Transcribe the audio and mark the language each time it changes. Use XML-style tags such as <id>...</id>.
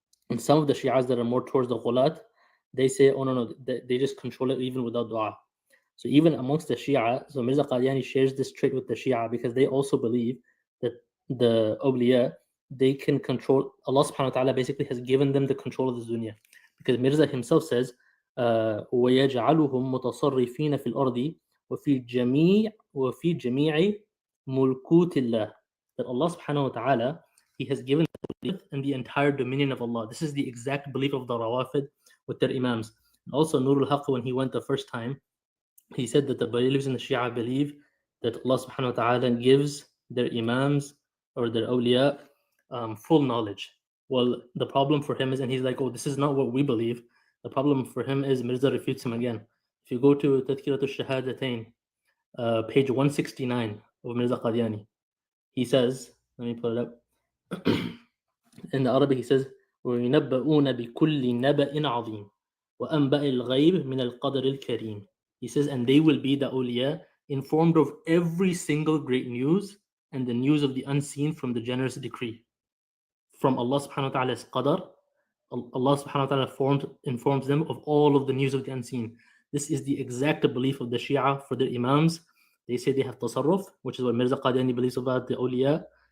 <en>And some of the Shias that are more towards the ghulat, they say, oh no, they just control it even without dua. So even amongst the Shia, so Mirza Qadiani shares this trait with the Shia, because they also believe that the awliya, they can control, Allah subhanahu wa ta'ala basically has given them the control of the dunya. Because Mirza himself says,</en> <ar>وَيَجْعَلُهُمْ مُتَصَرِّفِينَ فِي الْأَرْضِ وَفِي جَمِيعِ مُلْكُوتِ اللَّهِ.</ar> <en>That Allah subhanahu wa ta'ala, He has given and the entire dominion of Allah. This is the exact belief of the Rawafid with their imams. Also, Nur al-Haq, when he went the first time, he said that the believers in the Shia believe that Allah subhanahu wa ta'ala gives their imams or their awliya full knowledge. Well, the problem for him is, and he's like, oh, this is not what we believe. The problem for him is Mirza refutes him again. If you go to Tadhkiratul Shahadatain, page 169 of Mirza Qadiani, he says, let me pull it up. In the Arabic, he says,</en> <ar>وَيُنَبَّؤُونَ بِكُلِّ نَبَإٍ عَظِيمٍ وَأَنْبَأِ الْغَيْبِ مِنَ الْقَدْرِ الْكَرِيمِ.</ar> <en>He says, and they will be the awliya, informed of every single great news and the news of the unseen from the generous decree. From Allah subhanahu wa ta'ala's qadar, Allah subhanahu wa ta'ala informs them of all of the news of the unseen. This is the exact belief of the Shia for their imams. They say they have tasarruf, which is what Mirza Qadiani believes about the awliya.</en>